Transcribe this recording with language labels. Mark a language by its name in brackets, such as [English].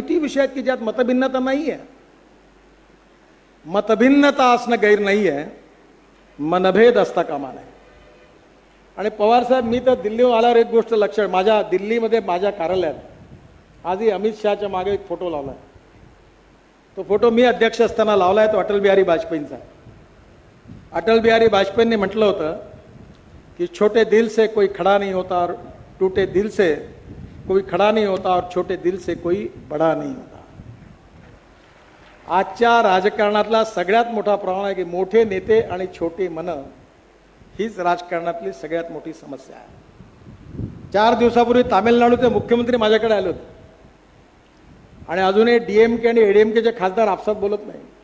[Marathi] किती विषय आहेत की ज्यात मतभिन्नता नाही आहे. मतभिन्नता असणं गैर नाही आहे, मनभेद असता कामा नये. आणि पवार साहेब, मी तर दिल्लीवर आल्यावर एक गोष्ट लक्षात, माझ्या दिल्लीमध्ये माझ्या कार्यालयात आजही अमित शहाच्या मागे एक फोटो लावलाय. तो फोटो मी अध्यक्ष असताना लावलाय, तो अटल बिहारी वाजपेयींचा. अटल बिहारी वाजपेयींनी म्हटलं होतं की [Hindi] छोटे दिल से कोई खड़ा नहीं होता [Marathi] और टूटे दिल से कोई खड़ा नहीं होता और छोटे दिल से कोई बड़ा नहीं होता. आजच्या राजकारणातला सगळ्यात मोठा प्रश्न आहे की मोठे नेते आणि छोटे मन हीच राजकारणातली सगळ्यात मोठी समस्या आहे. 4 दिवसापूर्वी तामिळनाडूचे मुख्यमंत्री माझ्याकडे आले होते आणि अजूनही डीएमके आणि एडीएमकेचे खासदार आपसात बोलत नाही.